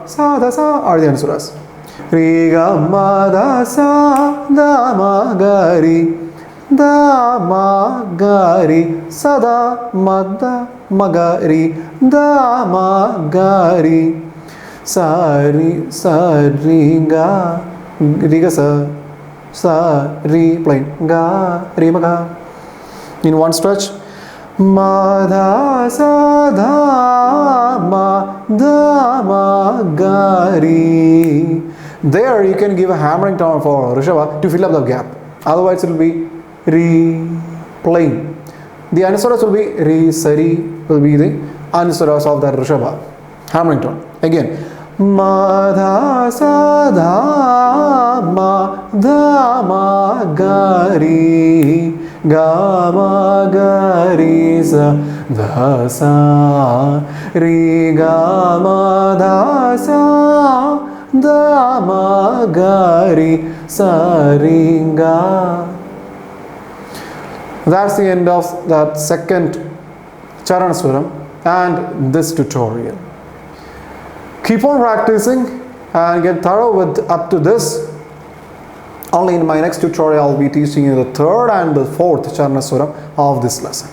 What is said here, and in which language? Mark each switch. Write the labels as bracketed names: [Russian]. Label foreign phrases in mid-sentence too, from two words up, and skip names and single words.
[English] Sa da sa are the answers. Re ga ma da sa da ma ga re da ma ga re sa da ma ga re da ma ga re sa re ga sa sa, re, plain, ga, re, ma, ga. In one stretch, ma, dha, sa, dha, ma, dha, ma, ga, re. There you can give a hammering tone for Rishabha to fill up the gap. Otherwise it will be re, plain. The anusaras will be re, sari, will be the anusaras of that Rishabha. Hammering tone. Again, ma, dha, sa, dha, ma, dha, ma, ga, re, ga, ma, ga, re, sa, dha, sa, re, ga, ma, dha, sa, dha, ma, ga, re, sa, re, ga. That's the end of that second Charana Swaram and this tutorial. Keep on practicing and get thorough with up to this. Only in my next tutorial I'll be teaching you the third and the fourth Charana Swaram of this lesson.